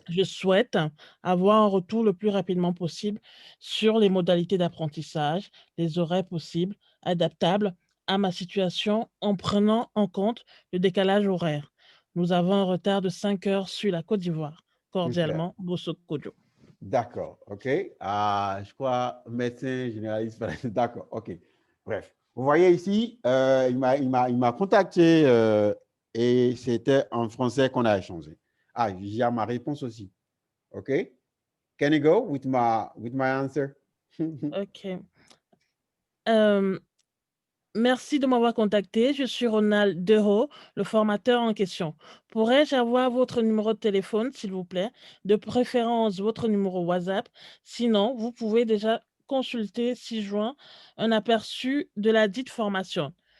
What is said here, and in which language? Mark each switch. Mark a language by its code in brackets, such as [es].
[fr] Je souhaite avoir un retour le plus rapidement possible sur les modalités d'apprentissage, les horaires possibles, adaptables à ma situation en prenant en compte le décalage horaire. Nous avons un retard de 5 heures sur la Côte d'Ivoire. Cordialement, Bosso Kodjo. D'accord, ok. Je crois médecin généraliste. D'accord, ok. Bref, vous voyez ici, il m'a contacté et c'était en français qu'on a échangé. J'ai ma réponse aussi. Ok. [en] Can you go with my answer? Ok. [fr] Merci de m'avoir contacté. Je suis Ronald Deho, le formateur en question. Pourrais-je avoir votre numéro de téléphone, s'il vous plaît? De préférence, votre numéro WhatsApp. Sinon, vous pouvez déjà consulter 6 juin un aperçu de la dite formation.